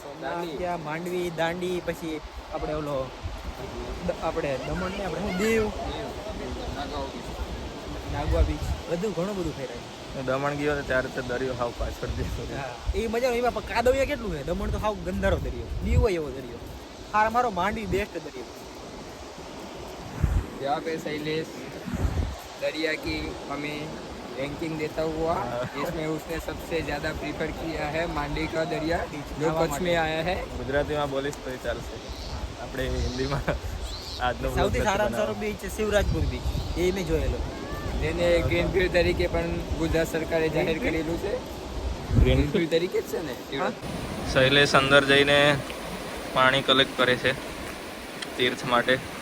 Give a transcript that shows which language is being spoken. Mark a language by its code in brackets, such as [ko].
[gu] સોમનાથ ગયા, માંડવી, દાંડી, પછી આપણે ઓલો આપણે દમણ ને આપણે દીવ, નાગવા બીચ, બધું ઘણું બધું ફેરાય. હું દમણ ગયો હતો ત્યારે તો દરિયો હાવ પાછળ દેતો. એ મજા એમાં પણ કાદવિયા કેટલું છે. દમણ તો હાવ ગંધારો દરિયો, દીવ હોય એવો દરિયો. હા, મારો માંડવી બેસ્ટ દરિયો. [hi] यहाँ पे शैलेश दरिया की हमें रैंकिंग देता हुआ इसमें उसने सबसे ज़्यादा प्रीफर किया है मांडी का दरिया जो कच्छ में आया है। [gu] ગુજરાતીમાં બોલીશ તો ચાલશે, આપણે હિન્દીમાં આજનો vlog સૌથી નથી સારામાં સારો બનાવવાનો. બીચ છે શિવરાજપુર બીચ, એ મેં જોયેલો. જેને ગ્રીનફિલ્ડ તરીકે પણ ગુજરાત સરકારે જાહેર કરેલું છે. ગ્રીનફિલ્ડ તરીકે જ છે ને શૈલેષ અંદર જઈને પાણી કલેક્ટ કરે છે તીર્થ માટે.